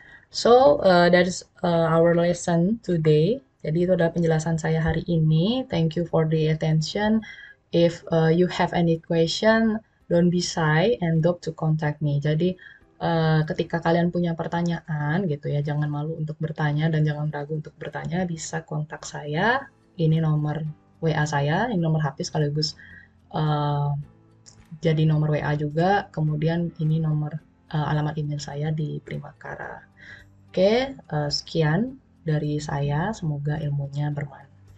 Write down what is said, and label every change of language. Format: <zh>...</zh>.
<en>So, that is our lesson today.</en> <id>Jadi itu adalah penjelasan saya hari ini.</id> <en>Thank you for the attention. If you have any question, don't be shy and don't to contact me.</en> <id>Jadi ketika kalian punya pertanyaan gitu ya, jangan malu untuk bertanya dan jangan ragu untuk bertanya. Bisa kontak saya. Ini nomor WA saya, ini nomor HP sekaligus jadi nomor WA juga. Kemudian ini nomor alamat email saya di Primakara. Oke, sekian dari saya. Semoga ilmunya bermanfaat.</id>